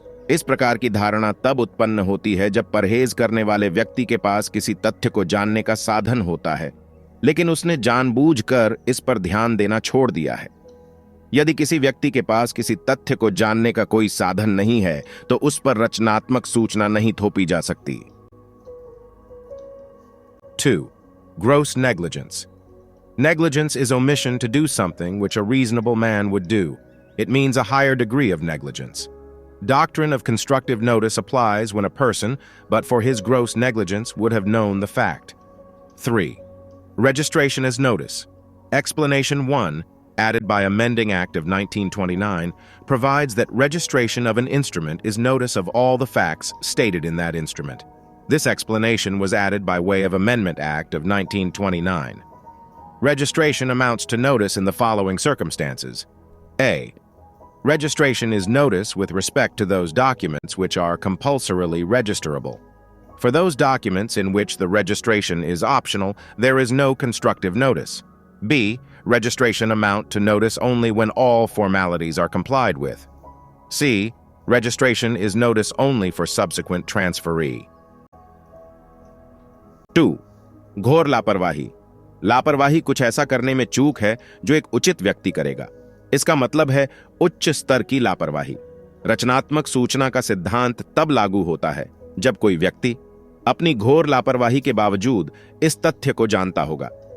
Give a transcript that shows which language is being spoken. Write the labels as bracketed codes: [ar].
[hi] इस प्रकार की धारणा तब उत्पन्न होती है जब परहेज करने वाले व्यक्ति के पास किसी तथ्य को जानने का साधन होता है, लेकिन उसने जानबूझकर इस पर ध्यान देना छोड़ दिया है। यदि किसी व्यक्ति के पास किसी तथ्य को जानने का कोई साधन नहीं है, तो उस पर रचनात्मक सूचना नहीं थोपी जा सकती। [en] 2. Gross negligence. Negligence is omission to do something which a reasonable man would do. It means a higher degree of negligence. Doctrine of constructive notice applies when a person, but for his gross negligence, would have known the fact. 3. Registration as notice. Explanation 1, added by Amending Act of 1929, provides that registration of an instrument is notice of all the facts stated in that instrument. This explanation was added by way of Amendment Act of 1929. Registration amounts to notice in the following circumstances. A. Registration is notice with respect to those documents which are compulsorily registerable. For those documents in which the registration is optional, there is no constructive notice. B. Registration amount to notice only when all formalities are complied with. C. Registration is notice only for subsequent transferee. [hi] 2. घोर लापरवाही। लापरवाही कुछ ऐसा करने में चूक है जो एक उचित व्यक्ति करेगा। इसका मतलब है उच्च स्तर की लापरवाही। रचनात्मक सूचना का सिद्धांत तब लागू होता है जब कोई व्यक्ति अपनी घोर लापरवाही के बावजूद इस तथ्य को जानता होगा।